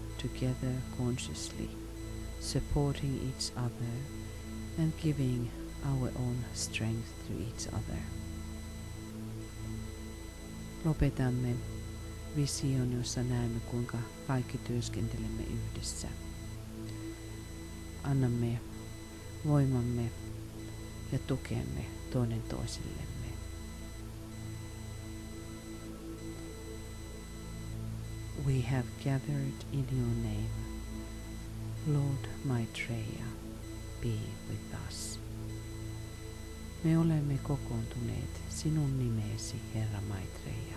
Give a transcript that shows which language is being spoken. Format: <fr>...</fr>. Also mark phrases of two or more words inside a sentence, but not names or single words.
<en>together consciously, supporting each other and giving our own strength to each other.</en> <fi>Lopetamme vision, jossa näemme, kuinka kaikki työskentelemme yhdessä. Annamme voimamme ja tukemme toinen toisillemme.</fi> <en>We have gathered in your name. Lord Maitreya, be with us.</en> <fi>Me olemme kokoontuneet sinun nimeesi, Herra Maitreya.</fi>